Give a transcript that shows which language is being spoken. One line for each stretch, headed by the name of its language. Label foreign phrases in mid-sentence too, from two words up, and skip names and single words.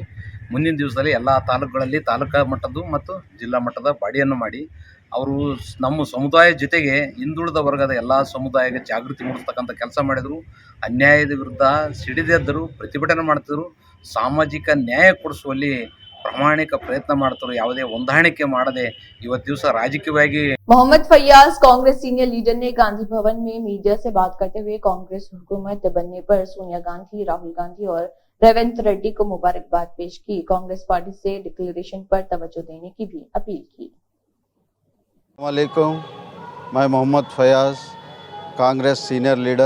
Kannada: ಮುಂದಿನ ದಿವಸದಲ್ಲಿ ಎಲ್ಲ ತಾಲೂಕುಗಳಲ್ಲಿ ತಾಲೂಕಾ ಮಟ್ಟದ್ದು ಮತ್ತು ಜಿಲ್ಲಾ ಮಟ್ಟದ ಬಾಡಿಯನ್ನು ಮಾಡಿ ಅವರು ನಮ್ಮ ಸಮುದಾಯ ಜೊತೆಗೆ ಹಿಂದುಳಿದ ವರ್ಗದ ಎಲ್ಲ ಸಮುದಾಯಕ್ಕೆ ಜಾಗೃತಿ ಮೂಡಿಸ್ತಕ್ಕಂಥ ಕೆಲಸ ಮಾಡಿದರು. ಅನ್ಯಾಯದ ವಿರುದ್ಧ ಸಿಡಿದೆದ್ದರು, ಪ್ರತಿಭಟನೆ ಮಾಡ್ತಿದ್ರು, ಸಾಮಾಜಿಕ ನ್ಯಾಯ ಕೊಡಿಸುವಲ್ಲಿ ಪ್ರಾಮಾಣಿಕ ಪ್ರಯತ್ನ ಮಾಡ್ತಾರೆ. ಯಾವುದೇ ಹೊಂದಾಣಿಕೆ ಮಾಡದೆ ಇವತ್ತು ದಿವಸ ರಾಜಕೀಯವಾಗಿ
Urdu: محمد فیاض کانگریس
English: senior leader
Urdu: نے گاندھی بھون میں میڈیا سے بات کرتے ہوئے کانگریس حکومت بننے پر سونیا گاندھی، راہل گاندھی اور ریونت ریڈی کو مبارکباد پیش کی. کانگریس پارٹی سے ڈکلیریشن پر توجہ دینے کی بھی اپیل کی. السلام علیکم، میں محمد فیاض، کانگریس
English: senior leader.